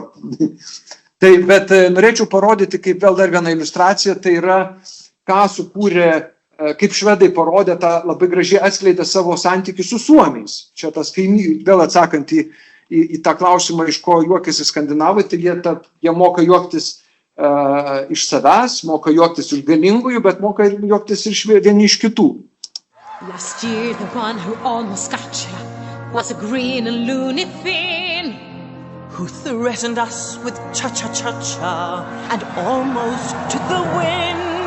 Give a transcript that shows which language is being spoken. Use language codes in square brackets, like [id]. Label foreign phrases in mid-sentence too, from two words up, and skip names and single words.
[lt] Tai, bet norėčiau parodyti, kaip vėl dar viena iliustracija, tai yra, ką sukūrė, kaip švedai parodė, tą labai gražiai atskleidė savo santykių su suomiais. Čia tas kaimynų, vėl atsakant į tą klausimą, iš ko juokiasi skandinavai, tai jie moka juoktis iš savęs, moka juoktis iš galingųjų, bet moka ir juoktis vieni iš kitų. [en] Last year the one who almost got you was a green and loony Finn who threatened us with cha-cha-cha-cha and almost took the win.